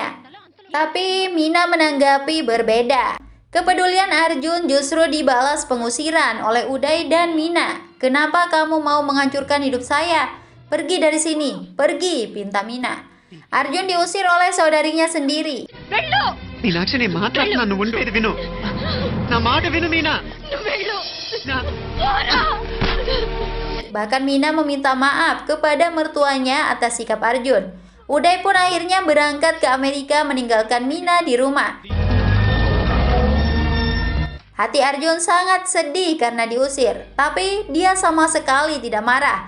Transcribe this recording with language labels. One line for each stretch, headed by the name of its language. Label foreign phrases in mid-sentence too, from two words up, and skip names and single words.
Indonesian: Tapi Mina menanggapi berbeda. Kepedulian Arjun justru dibalas pengusiran oleh Uday dan Mina. Kenapa kamu mau menghancurkan hidup saya? Pergi dari sini, pergi, pinta Mina. Arjun diusir oleh saudarinya sendiri.
Telugu: వెళ్ళు మీనాక్షి నేను మాట్లాడుతున్నాను, నువ్వు ఉండేది విను. నా మాట విను మీనా. నువ్వు వెళ్ళు నా- పోరా.
Indonesian: Bahkan Mina meminta maaf kepada mertuanya atas sikap Arjun. Uday pun akhirnya berangkat ke Amerika meninggalkan Mina di rumah. Hati Arjun sangat sedih karena diusir, tapi dia sama sekali tidak marah.